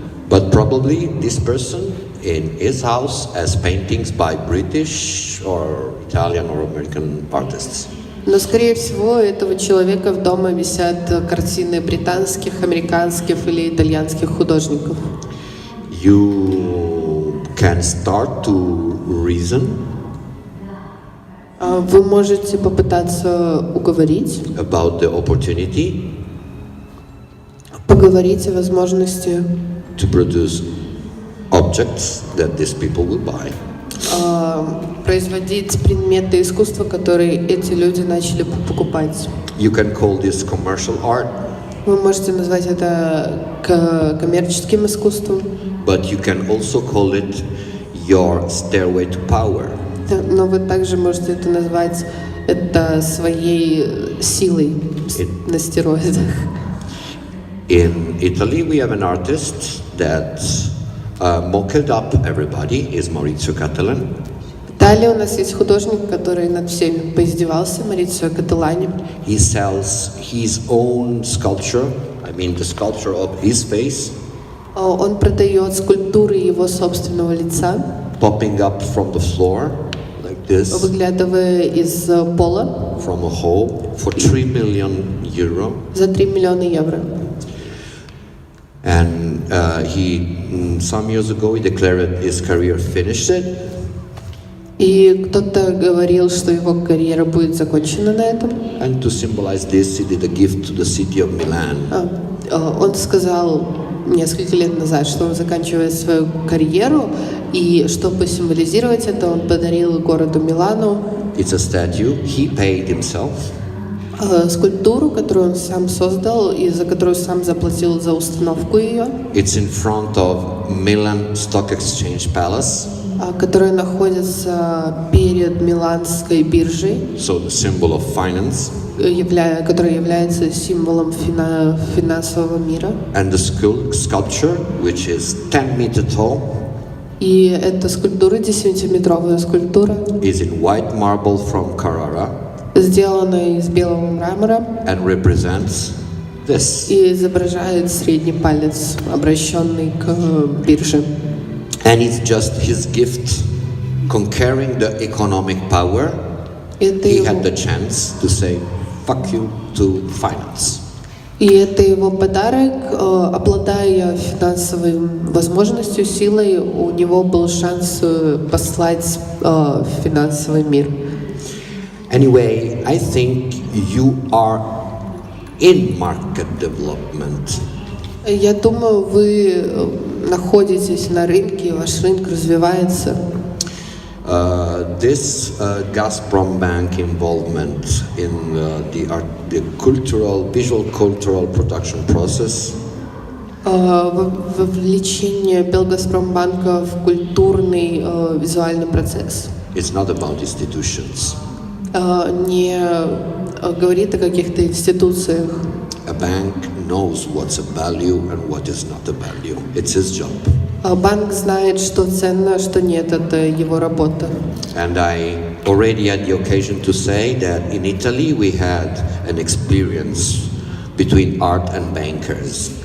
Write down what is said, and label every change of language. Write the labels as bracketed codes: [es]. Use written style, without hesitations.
[en] But probably this person in his house has paintings by British or Italian or American artists. [ru] Но, скорее всего, у этого человека в дома висят картины британских, американских или итальянских художников. [en] You can start to reason [ru] Вы можете попытаться уговорить, [en] about the opportunity [ru] поговорить о возможности [en] to produce objects that these people will buy. [ru] Производить предметы искусства, которые эти люди начали покупать. [en] You can call this commercial art, [ru] Вы можете назвать это коммерческим искусством, [en] but you can also call it your stairway to power. [ru] но вы также можете это назвать это своей силой на стероидах. [en] In Italy, we have an artist that mocked up everybody, is Maurizio Catalan. [ru] В Италии у нас есть художник, который над всеми поиздевался, Марицио Кателлани. [en] He sells his own sculpture, I mean the sculpture of his face, [ru] Он продает скульптуры его собственного лица, [en] popping up from the floor like this, [ru] выглядывая из пола [en] from a hole, for 3 million euro. [ru] за 3 миллиона евро. [en] And some years ago, he declared his career finished. [ru] И кто-то говорил, что его карьера будет закончена на этом. [en] And to symbolize this, he did a gift to the city of Milan. [ru] Он сказал несколько лет назад, что он заканчивает свою карьеру, и чтобы символизировать это, он подарил городу Милану [en] It's a statue he paid himself. [ru] Скульптуру, которую он сам создал и за которую сам заплатил за установку ее. [en] It's in front of Milan Stock Exchange Palace. [ru] Которая находится перед Миланской биржей, [en] So the symbol of finance. [ru] которая является символом финансового мира. [en] And the sculpture, which is 10 meters tall, [ru] И эта скульптура, 10-метровая скульптура, [en] is in white marble from Carrara, [ru] сделана из белого мрамора [en] and represents this. [ru] и изображает средний палец, обращенный к бирже. [en] And it's just his gift, conquering the economic power. He had the chance to say, fuck you to finance. [ru] И это его подарок, обладая финансовой возможностью, силой, у него был шанс послать в финансовый мир. [en] Anyway, I think you are in market development. [ru] Я думаю, вы находитесь на рынке, ваш рынок развивается. [en] This Gazprom Bank involvement in the visual cultural production process [ru] Вовлечение Белгазпромбанка в культурный визуальный процесс [en] it's not about institutions. [ru] не говорит о каких-то институциях. [en] A bank knows what's a value and what is not a value. It's his job. [ru] Банк знает, что ценно, что нет, это его работа. [en] And I already had the occasion to say that in Italy we had an experience between art and bankers.